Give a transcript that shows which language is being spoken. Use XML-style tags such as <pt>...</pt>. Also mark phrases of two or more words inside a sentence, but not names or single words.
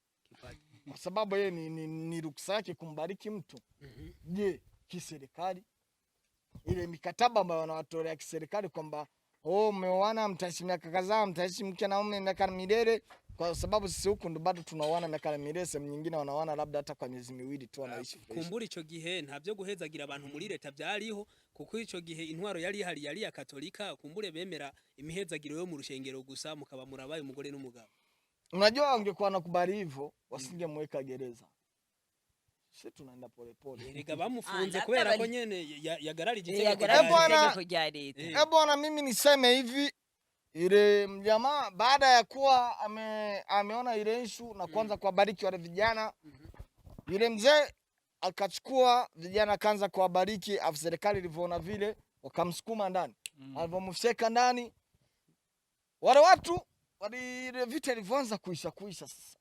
<sw>Kwa sababu yeye ni ruksa yake kumbariki mtu. Je, kiserikali ile mikataba ambayo wanawatolea kiserikali kwamba mmeoana mtaishi miaka kadhaa, mtaishi mke na mume miaka milele, kwa sababu sisi huku ndo bado tunaoana miaka milele, sehemu nyingine wanaoana labda hata kwa miezi miwili tu wanaishi.</sw> <rn>Kumbura ico gihe ntavyo guhezagira abantu muri leta byariho, kuko ico gihe intwaro yari ya Katolika, kumbure bemera imihezagiro yo mu rushengero gusa, mukaba murabaye umugore n'umugabo.</rn> <sw>Unajua wangekuwa nakubali hivyo wasingemweka gereza. Sisi tunaenda pole.</sw> <rn>Ega bamufunze kubera ko nyene yagararije itegeko rya leta.</rn> <sw>Bwana mimi niseme hivi, ile mjamaa baada ya kuwa ameona ile issue na kuanza kuwabariki wale vijana, yule mzee akachukua vijana kaanza kuwabariki, afu serikali ilivyoona vile wakamsukuma ndani. Alipomfika ndani, wale watu ile vita ilivyoanza kuisha sasa.</sw>